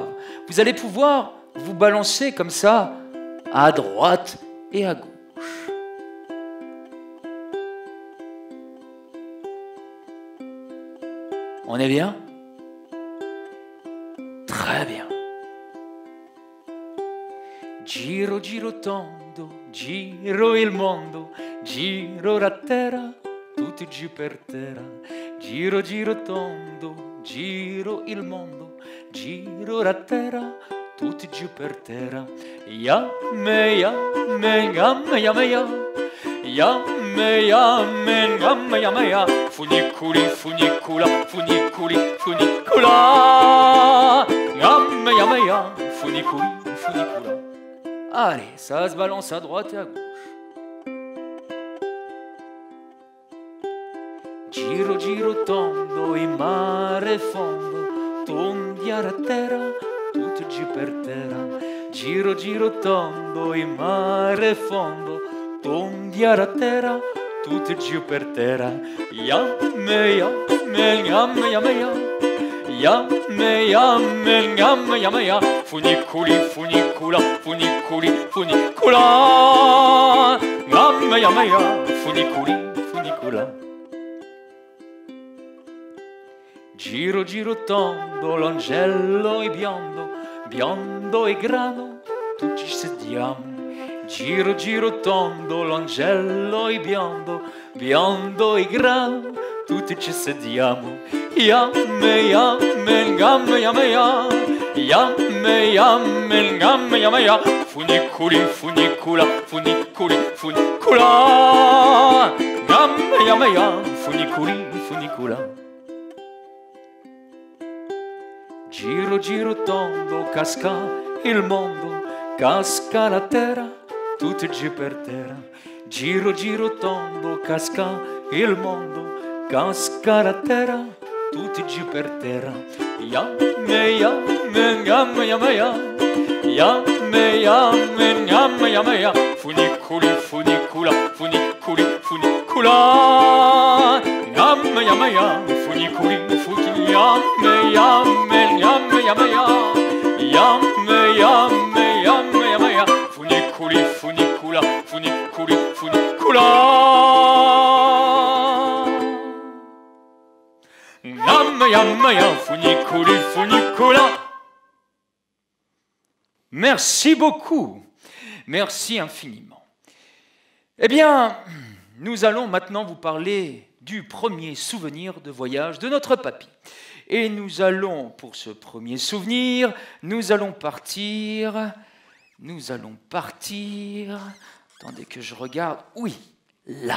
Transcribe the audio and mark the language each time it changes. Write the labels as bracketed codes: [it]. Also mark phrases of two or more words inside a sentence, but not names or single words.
[fr] Vous allez pouvoir vous balancer comme ça, à droite et à gauche. On est bien ? Très bien. [it] Giro, giro tondo, giro il mondo, giro la terra, tutti giù per terra. Giro, giro tondo, giro il mondo, giro la terra, tutti giù per terra. [nap] Yamme, yamme, yamme, yamme, yamme. Yamme, yamme, yamme, yamme, yamme. Funiculi, funicula, funiculi, funicula. Yamme, yamme, yamme, funiculi, funicula. [fr] Allez, ça se balance à droite et à gauche. [it] Giro, giro tondo, in mare fondo, tondi a terra, tutto giù per terra. Giro, giro tondo, in mare fondo, tondi a terra, tutto giù per terra. [nap] Yamme, yamme, yamme, yamme, yamme. Yamme, yamme, yamme, yamme, yamme. Funiculi, funicula, funiculi, funicula. Yamme, yamme, yamme, funiculi, funicula. [it] Giro, giro tondo, l'angelo è biondo, biondo e grano, tutti ci sediamo. Giro, giro tondo, l'angelo è biondo, biondo e grano, tutti ci sediamo. [nap] Yamme, yamme, yamme, yamme, yamme. Yamme, yamme, yamme, yamme, yamme. Funiculi, funicula, funiculi, funicula. Yamme, yamme, yamme, funiculi, funicula. [it] Giro, giro tondo, casca il mondo, casca la terra, tutto giù per terra. Giro, giro tondo, casca il mondo, casca la terra, tutti giù per terra. [nap] Yamme, yamme, yamme, yamme, yamme. Yamme, yamme, yamme, yamme, yamme. Funiculi, funicula, funiculi, funicula. Yamme, yamme, yamme, funiculi, funicula. Yamme, yamme, yamme, yamme, yamme. Yamme, yamme, yamme, yamme, yamme. Funiculi, funicula, funiculi, funicula. Yamme, yamme, yamme, funiculi, funicula. [fr] Merci beaucoup. Merci infiniment. Eh bien, nous allons maintenant vous parler du premier souvenir de voyage de notre papy. Et nous allons, pour ce premier souvenir, nous allons partir, attendez que je regarde, oui, là.